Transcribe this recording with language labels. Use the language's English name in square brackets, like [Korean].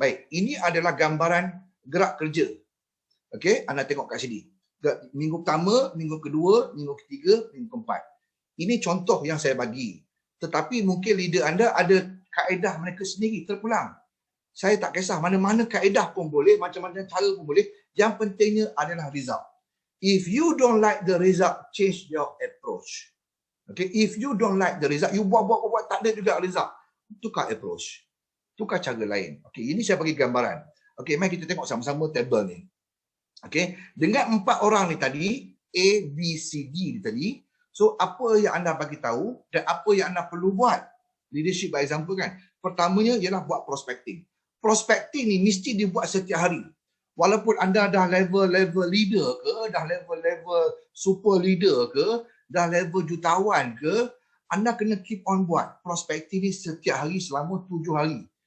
[Malay] Baik, ini adalah gambaran gerak kerja. Okey, anda tengok kat sini. Minggu pertama, minggu kedua, minggu ketiga, minggu keempat. Ini contoh yang saya bagi. Tetapi mungkin leader anda ada kaedah mereka sendiri terpulang. Saya tak kisah, mana-mana kaedah pun boleh, macam-macam cara pun boleh. Yang pentingnya adalah result. [English] If you don't like the result, change your approach. Okay, if you don't like the result, you [Malay] buat, tak ada juga [English] result. [Malay] Tukar [English] approach. [Malay] Tukar cara lain. Okay, ini saya bagi gambaran. Okay, mari kita tengok sama-sama table ni. Okey, dengan 4 orang ni tadi, A, B, C, D ni tadi, so apa yang anda bagi tahu dan apa yang anda perlu buat? [English] Leadership by example kan. [Malay] Pertamanya ialah buat prospecting. Prospecting ni mesti dibuat setiap hari. Walaupun anda dah level leader ke, dah level super leader ke, dah level jutawan ke, anda kena [English] keep on [Malay] buat prospecting ni setiap hari selama 7 hari.